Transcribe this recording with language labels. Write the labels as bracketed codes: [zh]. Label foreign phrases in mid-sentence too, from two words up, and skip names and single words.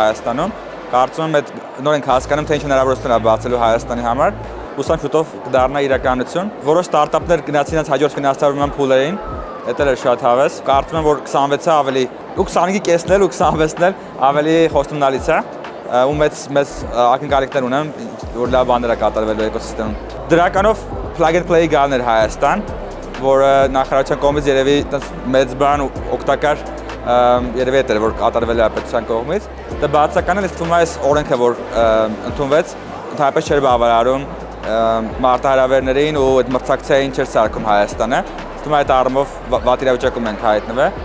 [hy] Հայաստանում։ Կարծում եմ այդ նոր ենք հասկանում, թե ինչ հնարավորություն է բացելու Հայաստանի համար։ Հուսանք շուտով կդառնա իրականություն։ Որոշ ստարտափներ գնացին իրենց հաջորդ ֆինանսավորման փուլերին, դա էլ էր շատ հավես։ Կարծում եմ, որ 26-ը ավելի ու 25-ի կեսն էլ ու 26-ն էլ ավելի խոստումնալից է։ Ու մեծ ակնկալիքներ ունեմ, որ լավ բաներ է կատարվելու էկոսիստեմում։ Դրականով [en] plug and play [hy] գալն էր Հայաստան, որը նախարարության կողմից երևի մեծ բան ու օգտակար երևի էր, որ կատարվել է պետության կողմից։ Դա բացական է, թվում է այս օրենքը, որ ընդունվեց, ընդհանրապես չէր բավարարում մարտահրավերներին ու այդ մրցակցային չէր սարքում Հայաստանը։ Թվում է այդ առումով վատ իրավիճակում ենք հայտնվել։